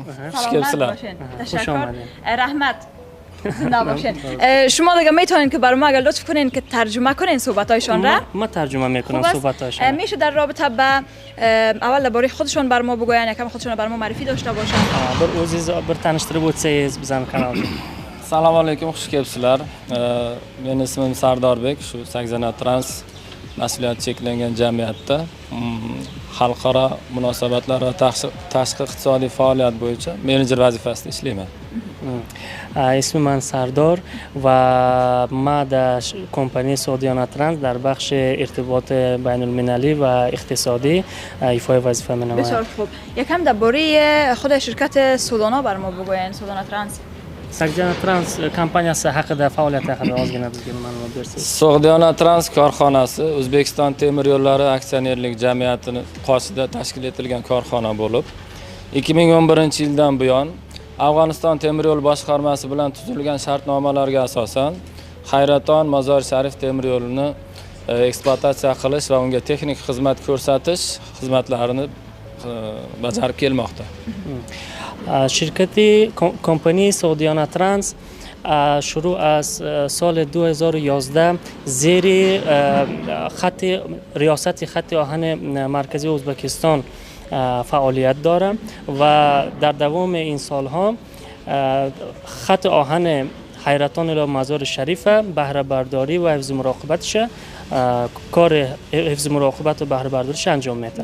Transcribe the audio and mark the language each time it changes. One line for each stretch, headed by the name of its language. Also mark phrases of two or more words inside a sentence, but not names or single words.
Persian: سلام باشین. تشکر. رحمت. زنده باشین. شما دیگه میتونین که بر ما اگر لطف کنین که ترجمه کنین صحبتایشان را؟ ما ترجمه میکنم صحبتایشان. میشه در رابطه به اول درباره خودشون بر ما بگوین، یکم خودشون بر ما معرفی داشته باشن.
Uzbek: بر o'ziz bir tanishtirib o'tsangiz bizani kanalda. Assalomu alaykum, xush kelibsizlar. Meni ismim Sardorbek, shu Sogdiana Trans mas'uliyati cheklangan jamiyatda xalqaro munosabatlar va tashqi iqtisodiy faoliyat bo'yicha menejer vazifasida ishlayman.
Persian: اسم من سردار و ما در کمپانی سودانا ترانس در بخش ارتباط بین المللی و اقتصادی ایفای وظیفه می‌نمایم. بسیار خوب. یکم درباره خود شرکت سودانا بر ما بگوین. سودانا ترانس.
Uzbek: سودانا ترانس kompaniyasi haqida faoliyati haqida ozgina bizga ma'lumot bersangiz. Sogdiana Trans korxonasi O'zbekiston temir yo'llari aksionerlik jamiyatining qoshida tashkil etilgan korxona bo'lib, 2011-yildan buyon Afg'oniston temir yo'l boshqarmasi bilan tuzilgan shartnomalarga asosan Hayraton Mozor Sharif temir yo'lini ekspluatatsiya qilish va unga texnik xizmat ko'rsatish xizmatlarini bajarib kelmoqda.
Persian: شرکتی کمپانی سودانا ترانس شروع از سال 2011 زیر خط ریاست خط آهن مرکزی ازبکستان فعالیت داره و در دوام این سالها خط آهن حیرتان الی مزار شریف بهره برداری و حفظ مراقبتش کار حفظ مراقبت و بهره برداریش انجام میده.